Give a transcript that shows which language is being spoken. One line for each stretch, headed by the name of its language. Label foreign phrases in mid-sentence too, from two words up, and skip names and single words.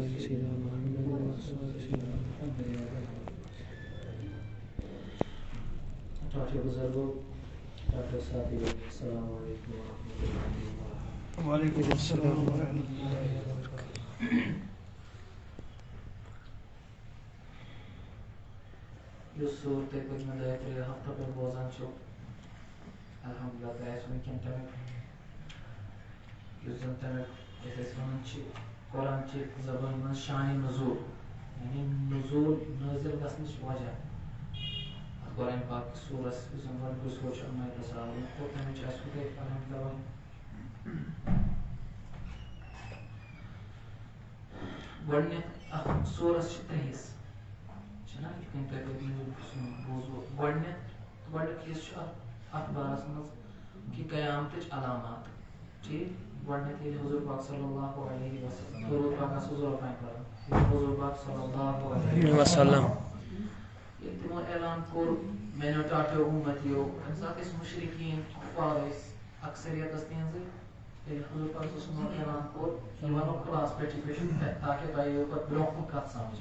Arabic: سيدنا محمد وعلى آل سيدنا محمد.
Urdu: بزرگوں ڈاکٹر ساتھی
Arabic: السلام علیکم ورحمۃ اللہ وبرکاتہ. وعلیکم السلام ورحمۃ اللہ وبرکاتہ.
Kashmiri: یہ صورت پتمہ دۄیہِ ترٛیٚیہِ ہفتو پٮ۪ٹھ بوزان چھُ الحمدللہ تۄہہِ آسہِ وٕنکٮ۪ن تمیُک یُس زن تمیُک یتھ أسۍ ونان چھِ قرآن چہِ زبٲنۍ منٛز شانہِ نزوٗل یعنی نزوٗل نٲزِل گژھنٕچ وجہ قرآن پاک سورس یُس زن گۄڈنیُکُے سور چھُ اُمید صاحب اور تمِچ آسہِ تۄہہِ الحمدللہ گۄڈنیُک اتھ سورس چھِ ترٛےٚ حصہٕ چھُنہ یِتھ کٔنۍ تۄہہِ بوٗزوٕ گۄڈنیُک حصہٕ چھُ اتھ بارس منٛز کہِ قیامتٕچ علامات ٹھیٖک. گۄڈنیتھ ییٚلہِ حضوٗر پاک
Arabic: صلی اللہ علیہ وسلم
Kashmiri: درود پاک آسو زورٕ پٲٹھۍ پران حضوٗر پاک
Arabic: صلی اللہ علیہ وسلم
Kashmiri: ییٚلہِ تِمو اعلان کوٚر میانیو ٹاٹھیو اُمتیو ییٚمہِ ساتہٕ أسۍ مُشرِکیٖن کُفار ٲسۍ اکثریت ٲس تِہنٛزٕے ییٚلہِ حضوٗر پاک
Arabic: صلی اللہ علیہ وسلمن
Kashmiri: اعلان کوٚر یہِ وَنو خلاص پٲٹھی تاکہِ تۄہہِ یِیو پتہٕ برونٛہہ کُن کتھ سمجھ.